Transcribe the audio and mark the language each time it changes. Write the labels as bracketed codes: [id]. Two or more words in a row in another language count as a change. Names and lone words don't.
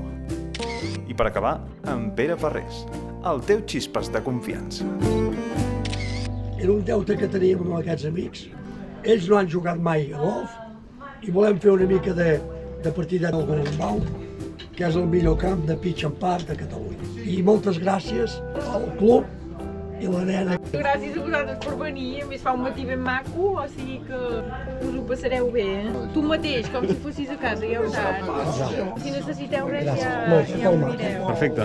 [ca] I per acabar, en Pere Ferrés, el teu xispes de confiança. Era un deute que teníem amb aquests amics. Ells no han jugat mai a golf i volem fer una mica de partida del Gorumbau, que és el millor camp de [en] pitch and putt [ca] de Catalunya. I moltes gràcies al club i la nena. Gràcies a vosaltres per venir, a més fa un matí ben maco, o sigui que us ho passareu bé. Tu mateix, com si fossis a casa, ja ho saps. Si necessiteu res ja ho mireu. Perfecte.